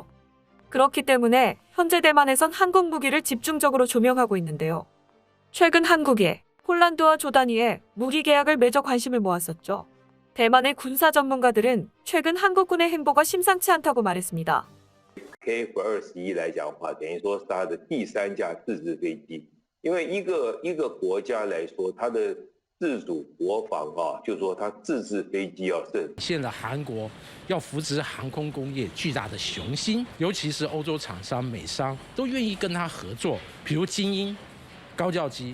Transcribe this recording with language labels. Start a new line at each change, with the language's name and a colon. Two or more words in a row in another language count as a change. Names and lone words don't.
Korean: 그렇기 때문에 현재 대만에선 한국 무기를 집중적으로 조명하고 있는데요. 최근 한국이 폴란드와 조단위에 무기 계약을 맺어 관심을 모았었죠. 대만의 군사 전문가들은 최근 한국군의 행보가 심상치 않다고 말했습니다.
Chinese: KF-21 来讲的话，等于说是它的第三架自制飞机。因为一个国家来说，它的自主国防就是说它自制飞机是现在韩国要扶植航空工业巨大的雄心，尤其是欧洲厂商、美商都愿意跟他合作，比如精英高教机。